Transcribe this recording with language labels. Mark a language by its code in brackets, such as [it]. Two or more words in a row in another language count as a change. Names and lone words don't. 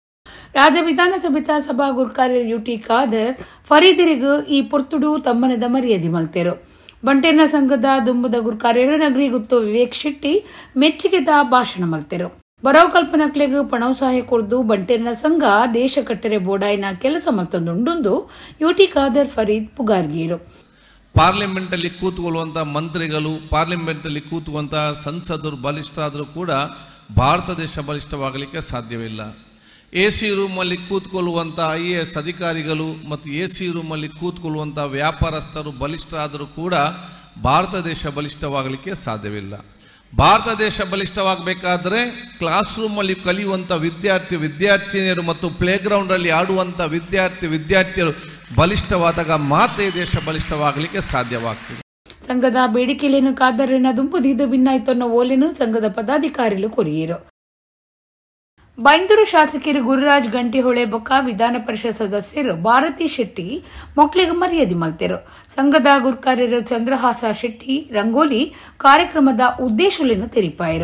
[tcy] ರಾಜ್ಯ ವಿಧಾನಸಭೆತ ಸಭಾ ಗುರ್ಕಾರ್ಯ ಯುಟಿ ಖಾದರ್ ಫರೀದಿರಿಗೂ ಈ ಪೊರ್ತುಡು ತಮ್ಮನದ ಮರ್ಯಾದೆ ಮಲ್ತೇರು. ಬಂಟೇರ್ನ ಸಂಘದ ದುಂಬುದ ಗುರ್ಕಾರ್ಯರು ನಗರಿ ಗುತ್ತು ವಿವೇಕ್ ಶೆಟ್ಟಿ ಮೆಚ್ಚುಗೆದ ಭಾಷಣ ಮಲ್ತೇರು. ಬರವು ಕಲ್ಪನಕ್ಲೆಗ್ ಪಣವು ಸಹಾಯ ಕೊಡ್ದು ಬಂಟೇರ್ನ ಸಂಘ ದೇಶ ಕಟ್ಟರೆ ಬೋಡಾಯಿನ ಕೆಲಸ ಮತ್ತೊಂದುಂಡು ಯುಟಿ ಖಾದರ್ ಫರೀದ್ ಪುಗಾರ್ಗೀರು. [kn] ಪಾರ್ಲಿಮೆಂಟಲ್ಲಿ ಕೂತ್ಕೊಳ್ಳುವಂಥ ಮಂತ್ರಿಗಳು, ಪಾರ್ಲಿಮೆಂಟಲ್ಲಿ ಕೂತುವಂಥ ಸಂಸದರು ಬಲಿಷ್ಠ ಆದರೂ ಕೂಡ ಭಾರತ ದೇಶ ಬಲಿಷ್ಠವಾಗಲಿಕ್ಕೆ ಸಾಧ್ಯವಿಲ್ಲ. [en] AC room [kn] ಕೂತ್ಕೊಳ್ಳುವಂಥ IAS ಅಧಿಕಾರಿಗಳು ಮತ್ತು [en] AC room [kn] ಕೂತ್ಕೊಳ್ಳುವಂಥ ವ್ಯಾಪಾರಸ್ಥರು ಬಲಿಷ್ಠ ಆದರೂ ಕೂಡ ಭಾರತ ದೇಶ ಬಲಿಷ್ಠವಾಗಲಿಕ್ಕೆ ಸಾಧ್ಯವಿಲ್ಲ. ಭಾರತ ದೇಶ ಬಲಿಷ್ಠವಾಗಬೇಕಾದ್ರೆ [en] class room [kn] ಕಲಿಯುವಂಥ ವಿದ್ಯಾರ್ಥಿನಿಯರು ಮತ್ತು ಪ್ಲೇಗ್ರೌಂಡಲ್ಲಿ ಆಡುವಂಥ ವಿದ್ಯಾರ್ಥಿಯರು ಬಲಿಷ್ಠವಾದಾಗ ಮಾತ್ರ ದೇಶ ಬಲಿಷ್ಠವಾಗಲಿಕ್ಕೆ ಸಾಧ್ಯವಾಗ್ತದೆ. [tcy] ಸಂಘದ ಬೇಡಿಕೆಲೇನು ಕಾದರಿನ ದುಂಪುದಿದ್ದು ಭಿನ್ನಾಯ್ತನ್ನೋ ಓಲೆನು ಸಂಘದ ಪದಾಧಿಕಾರಿಗಳು ಕೊರಿಯರು. ಬೈಂದೂರು ಶಾಸಕರು ಗುರುರಾಜ್ ಗಂಟಿಹೊಳೆ ಬೊಕ್ಕ ವಿಧಾನ ಪರಿಷತ್ ಸದಸ್ಯರು ಭಾರತಿ ಶೆಟ್ಟಿ ಮೊಕ್ಲಿಗೆ ಮರ್ಯಾದೆ ಮಲ್ತೇರು. ಸಂಘದ ಗುರ್ಕಾರ್ಯರು ಚಂದ್ರಹಾಸ ಶೆಟ್ಟಿ ರಂಗೋಲಿ ಕಾರ್ಯಕ್ರಮದ ಉದ್ದೇಶಗಳನ್ನು ತೆರಿಪಾಯರು.